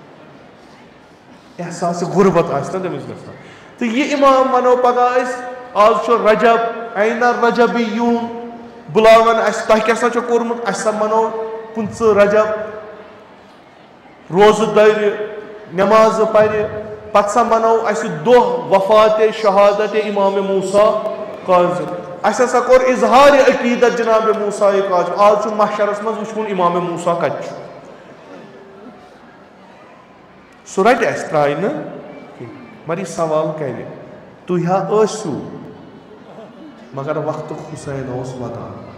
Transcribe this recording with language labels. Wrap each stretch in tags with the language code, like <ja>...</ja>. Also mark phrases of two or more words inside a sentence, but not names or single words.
<ks>احساسِ غُربت آسہِ نا تٔمِس گژھان تہٕ یہِ اِمام وَنو پَگاہ أسۍ آز چھُ رجب اَینَ رجبیوٗن بُلاوَن اَسہِ تۄہہِ کیٛاہ سا چھُو کوٚرمُت اَسہِ سا وَنو 15 رجب روزٕ دَرِ نٮ۪مازٕ پَرِ پَتہٕ سا وَنو اَسہِ دۄہ وفاتِ شہادتِ اِمامِ موسیٰ کاظم اَسہِ ہسا کوٚر اِظہارِ عقیٖدت جِنابِ موسیٰ کاظم آز چھُ محشرَس منٛز وٕچھوُن اِمامِ موسیٰ کَتہِ چھُ سُہ رَٹہِ اَسہِ ترٛایہِ نہٕ کینٛہہ مگر یہِ سوال کَرِ تُہۍ ہا ٲسِو مگر وقتُک حُسین اوس وَدان</ks>